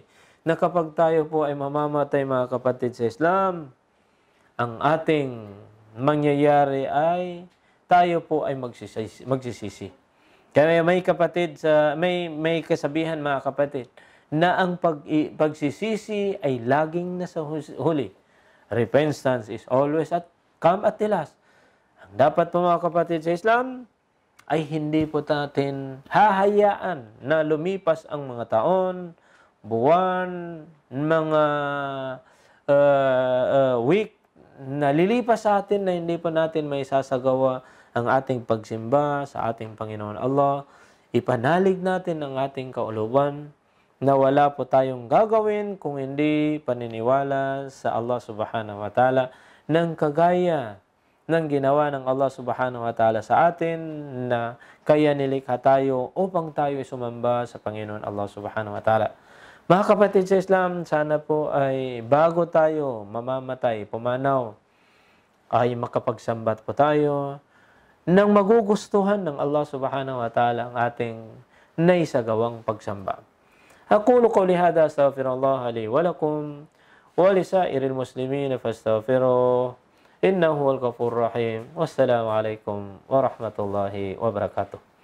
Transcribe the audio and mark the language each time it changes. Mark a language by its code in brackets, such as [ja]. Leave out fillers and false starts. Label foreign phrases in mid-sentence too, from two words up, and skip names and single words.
[tl] Na kapag tayo po ay mamamatay, mga kapatid sa Islam, ang ating mangyayari ay tayo po ay magsisisi. Kaya may kapatid may kasabihan, mga kapatid, na ang pagsisisi ay laging nasa huli. [en] Repentance is always come at the last. [tl] Ang dapat po, mga kapatid sa Islam, ay hindi po natin hahayaan na lumipas ang mga taon, buwan, mga week na lilipas sa atin na hindi po natin may sasagawa ang ating pagsimba sa ating Panginoon Allah. Ipanalig natin ang ating kauluban na wala po tayong gagawin kung hindi paniniwala sa Allah [ar] سبحانه وتعالى [tl] ng kagaya ng ginawa ng Allah [ar] سبحانه وتعالى [tl] sa atin na kaya nilikha tayo upang tayo sumamba sa Panginoon Allah [ar] سبحانه وتعالى. [tl] Mga kapatid sa Islam, sana po ay bago tayo mamamatay, pumanaw, ay makapagsambat po tayo nang magugustuhan ng Allah [ar] سبحانه وتعالى [tl] ang ating naisagawang pagsamba. [ar] أقول قولي هذا أستغفر الله لي ولكم ولسائر المسلمين فاستغفروه إنه هو الغفور الرحيم. والسلام عليكم ورحمة الله وبركاته.